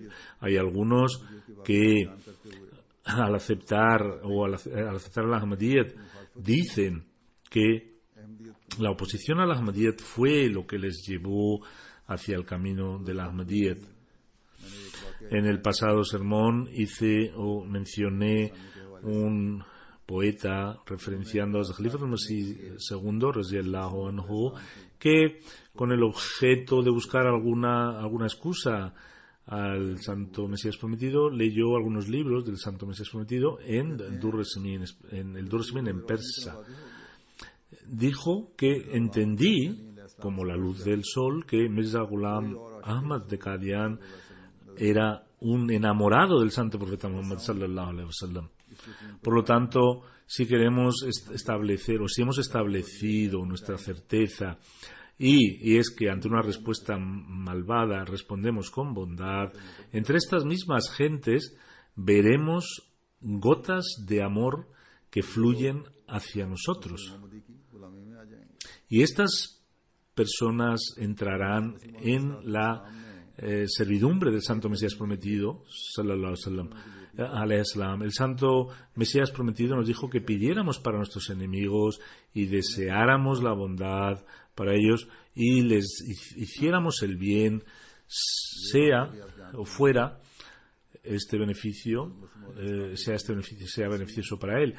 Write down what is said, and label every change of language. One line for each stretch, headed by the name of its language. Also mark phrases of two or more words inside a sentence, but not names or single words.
Spanish: Hay algunos que al aceptar el Ahmadiyyat dicen que la oposición al Ahmadiyyat fue lo que les llevó hacia el camino del Ahmadiyyat. En el pasado sermón mencioné un poeta referenciando a Khalifa al-Masih II,
Arabic: رضي الله عنه,
Spanish: que con el objeto de buscar alguna excusa al Santo Mesías Prometido leyó algunos libros del Santo Mesías Prometido en el Dur-e-Simin en persa. Dijo que entendí, como la luz del sol, que Mirza Ghulam Ahmad de Qadian era un enamorado del santo profeta Muhammad
Arabic: صلى الله عليه وسلم.
Spanish: Por lo tanto, si queremos establecer, o si hemos establecido nuestra certeza, y es que ante una respuesta malvada respondemos con bondad, entre estas mismas gentes veremos gotas de amor que fluyen hacia nosotros. Y estas personas entrarán en la servidumbre del santo Mesías prometido,
Arabic: صلى الله عليه وسلم.
Spanish: El santo Mesías prometido nos dijo que pidiéramos para nuestros enemigos y deseáramos la bondad para ellos y les hiciéramos el bien, sea o fuera este beneficio, sea beneficioso para él.